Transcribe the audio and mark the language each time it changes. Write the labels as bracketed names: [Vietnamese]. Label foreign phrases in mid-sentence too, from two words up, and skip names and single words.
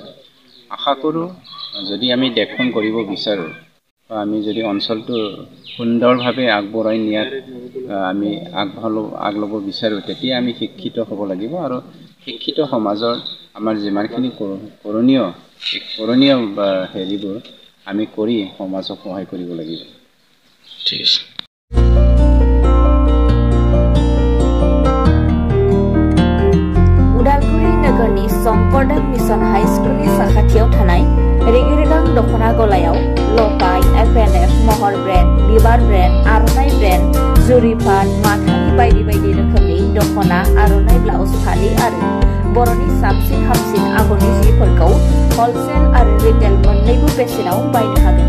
[Assamese] আশা কৰোঁ যদি আমি দেশখন কৰিব বিচাৰোঁ বা আমি যদি অঞ্চলটো সুন্দৰভাৱে আগবঢ়াই নিয়াত আমি আগল'ব বিচাৰোঁ, তেতিয়া আমি শিক্ষিত হ'ব লাগিব আৰু শিক্ষিত সমাজৰ আমাৰ যিমানখিনি কৰণীয় হেৰিবোৰ আমি কৰি সমাজক সহায় কৰিব লাগিব। ঠিক আছে। [Bodo] उदालगुरि नगरनि शंकरदेव मिशन हाई स्कुलनि साखाथियाव थानाय रेगिरेगां दखना गलायाव लकाय, FNF, महर ब्रेन्ड, बिबार ब्रेन्ड, आर'नाइ ब्रेन्ड, जुरिफान, माथानि बायदि बायदि रोखोमनि दखना, आर'नाइ ब्लाउज, फालि आरो बर'नि साबसिन हामसिन आगरनि जिफोरखौ हलसेल आरो रिटेल मोन्नैबो बेसेनाव बायनो हागोन।